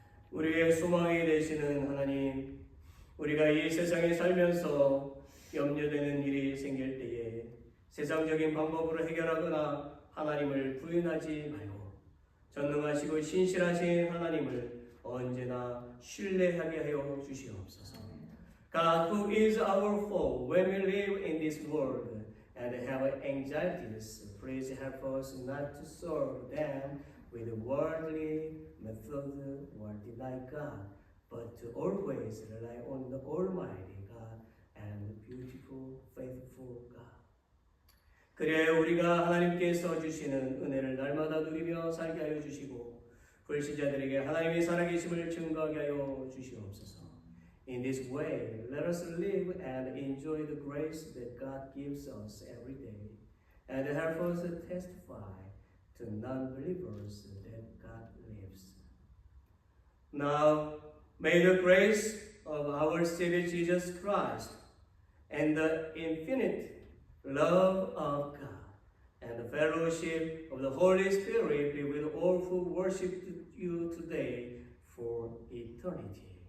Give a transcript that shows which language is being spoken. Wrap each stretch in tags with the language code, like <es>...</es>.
<ko>우리의 소망이 되시는 하나님, 우리가 이 세상에 살면서 염려되는 일이 생길 때에 세상적인 방법으로 해결하거나 하나님을 부인하지 말고 전능하시고 신실하신 하나님을 언제나 신뢰하게 하여 주시옵소서.</ko> <en>God, who is our foe when we live in this world and have anxieties, please help us not to solve them with worldly method, worldly like God, but to always rely on the Almighty God and beautiful, faithful God.</en> <ko>그래 우리가 하나님께서 주시는 은혜를 날마다 누리며 살게 하여 주시고 불신자들에게 하나님의 살아계심을 증거하게 하여 주시옵소서.</ko> <en>In this way, let us live and enjoy the grace that God gives us every day, and help us testify to non-believers that God lives. Now, may the grace of our Savior Jesus Christ and the infinite love of God and the fellowship of the Holy Spirit be with all who worship you today for eternity.</en>